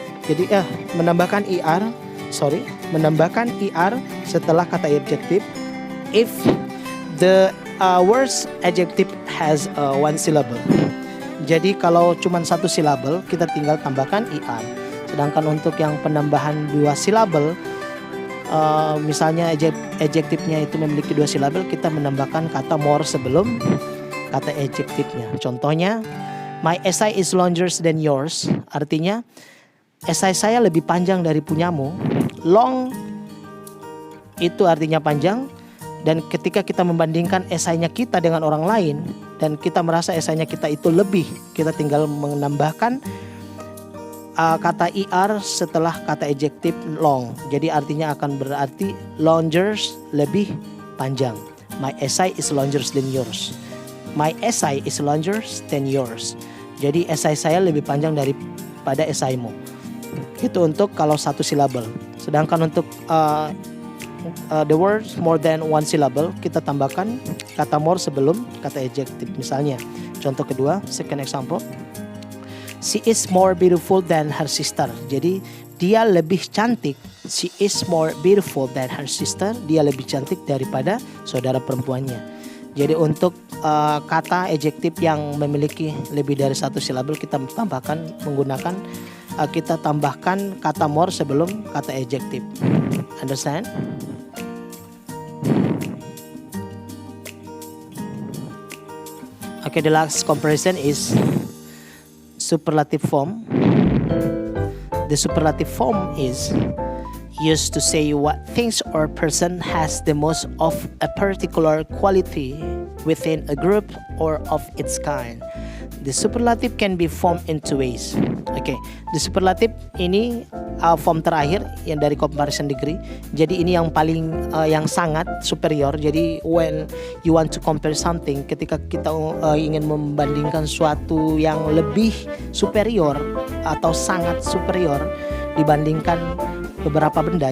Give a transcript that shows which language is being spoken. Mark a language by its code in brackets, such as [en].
[id] Jadi menambahkan er setelah kata adjective [en] if the words adjective has one syllable. [id] Jadi kalau cuma satu silabel kita tinggal tambahkan er. Sedangkan untuk yang penambahan dua silabel, misalnya adjektifnya itu memiliki dua silabel, kita menambahkan kata more sebelum kata adjektifnya. Contohnya, [en] my essay is longer than yours. [id] Artinya esai saya lebih panjang dari punyamu. Long itu artinya panjang. Dan ketika kita membandingkan esainya kita dengan orang lain dan kita merasa esainya kita itu lebih, kita tinggal menambahkan kata er setelah kata adjective long. Jadi artinya akan berarti longer, lebih panjang. [en] My essay is longer than yours. My essay is longer than yours. [id] Jadi esai saya lebih panjang daripada esaimu. Itu untuk kalau satu silabel. Sedangkan untuk [en] the words more than one syllable, [id] kita tambahkan kata more sebelum kata adjective. Misalnya, contoh kedua, [en] second example. She is more beautiful than her sister. [id] Jadi dia lebih cantik. [en] She is more beautiful than her sister. [id] Dia lebih cantik daripada saudara perempuannya. Jadi untuk kata adjective yang memiliki lebih dari satu silabel, kita tambahkan menggunakan kita tambahkan kata more sebelum kata adjective. [en] Understand? Okay, the last comparison is superlative form. The superlative form is used to say what things or person has the most of a particular quality within a group or of its kind. The superlative can be formed in two ways. [id] Okay, the superlative ini form terakhir yang dari comparison degree. Jadi ini yang paling yang sangat superior. Jadi [en] when you want to compare something, [id] ketika kita ingin membandingkan suatu yang lebih superior atau sangat superior dibandingkan beberapa benda.